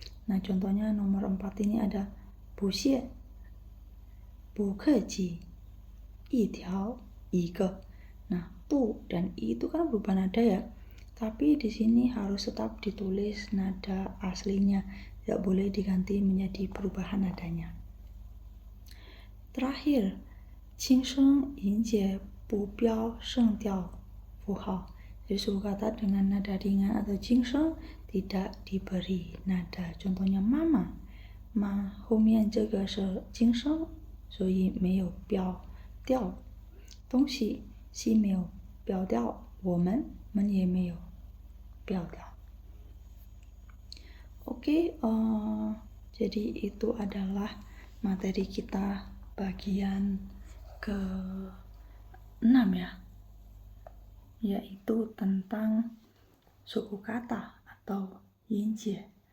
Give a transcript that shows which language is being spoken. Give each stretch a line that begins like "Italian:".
Indonesian: Nah, contohnya nomor 4 ini ada
Chinese: 不屑 不客气 一条 一个.
Indonesian: Nah, bu dan i itu kan berubah nada ya. Tapi di sini harus tetap ditulis nada aslinya, tidak boleh diganti menjadi perubahan nadanya. Terakhir,
Chinese: 轻声音节不标声调符号.
Indonesian: Jadi suku kata dengan nada ringan atau 轻声 tidak diberi nada. Contohnya
Chinese: mama, ma 后面这个是轻声，所以没有标调。东西 西 没有标调，我们也没有标调。
Indonesian: Oke, jadi itu adalah materi kita bagian ke-6 ya, yaitu tentang suku kata atau yinjie.